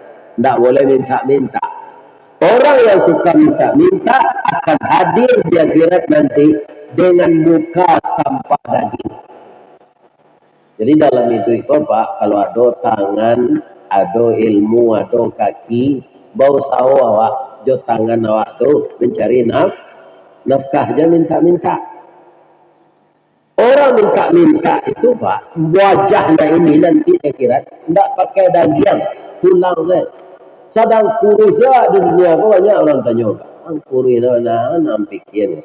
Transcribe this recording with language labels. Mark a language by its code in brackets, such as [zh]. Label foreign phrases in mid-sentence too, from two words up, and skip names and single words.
[id] Tidak boleh minta-minta. Orang yang suka minta-minta akan hadir di akhirat nanti dengan muka tanpa daging. Jadi dalam itu Pak, kalau ada tangan, ada ilmu, ada kaki, bau sawo awak, [min] jo tangan awak tu [id] mencari nafkah aja minta-minta. Orang minta-minta itu Pak, wajahnya ini nanti akhirat tidak pakai daging, tulang deh. [min] Sadang kurus di dunia ko banyak orang tanya Pak. Ang kurus itu nampikin.